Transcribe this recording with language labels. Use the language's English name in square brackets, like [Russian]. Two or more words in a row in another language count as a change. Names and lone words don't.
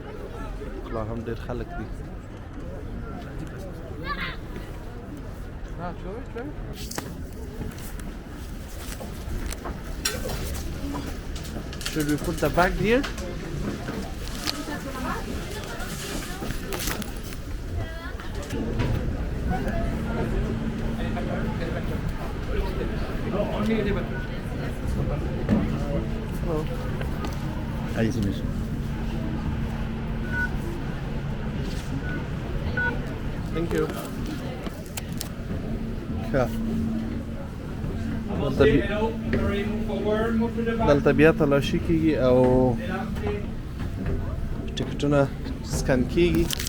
[Pashto] لا هم ډېر خلک دي. [English] Should we put the bag here? Oh. [French] Allez-y, monsieur. [English] Thank you. [Pashto] دلته بیا تلاشي کېږي او ټکټونه سکن کېږي.